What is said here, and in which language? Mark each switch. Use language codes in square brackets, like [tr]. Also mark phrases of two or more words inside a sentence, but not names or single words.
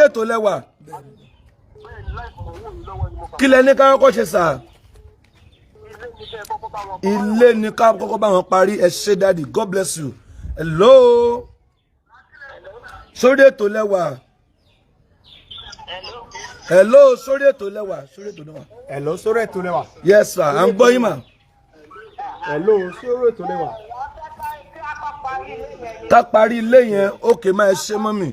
[yo] ètò lẹ́wà. Kí lẹ ní ká kọ́kọ́ ṣe sà? Ilé ní ká kọ́kọ́ bá wọn parí. Ẹ ṣé daddy, [en] God bless you. [yo] Hello. Sórí ètò lẹ́wà. Hello, sórí ètò lẹ́wà. Sórí ètò lẹ́wà. Hello, sórí ètò lẹ́wà. [en] Yes sir, [yo] à ń gbọ́ yín mà. Hello, sórí ètò lẹ́wà. Ká parí ilé yẹn, [en] okay ma, [yo] ẹ ṣé mọ́mì.